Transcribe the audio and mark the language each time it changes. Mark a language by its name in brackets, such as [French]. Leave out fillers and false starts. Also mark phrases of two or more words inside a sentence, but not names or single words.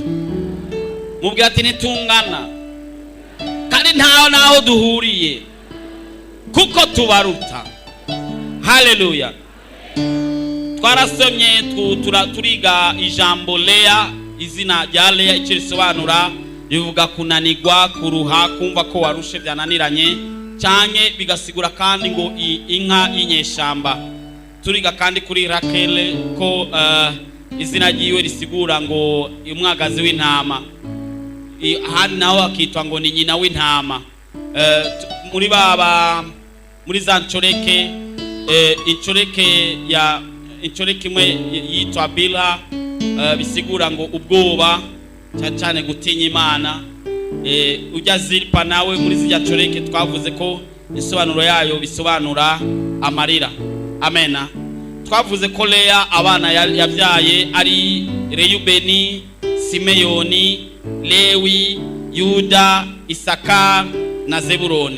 [Rundi] Mubwira ati nitungana kandi ntaho naho duhuriye kuko tubaruta. Haleluya. Twarasomye turiga ijambo Lea, izina rya Lea icyo risobanura rivuga kunanirwa, kuruha, kumva ko warushe byananiranye, cyane bigasigura kandi ngo inka y'inyeshamba. Turiga kandi kuri Rakele ko izina ryiwe risigura ngo umwagazi w'intama, hano naho akitwa ngo ni nyina w'intama. Muri za ncoreke, incoreke imwe yitwa Bila, bisigura ngo ubwoba, cyane gutinya Imana. Ujya Zilpa nawe muri zijya ncoreke twavuze ko isobanuro yayo bisobanura amarira. Amena. Twavuze ko Lea abana yabyaye ari Reyubeni, Simeyoni, Lewi, Yuda, Isaka na Zebuloni.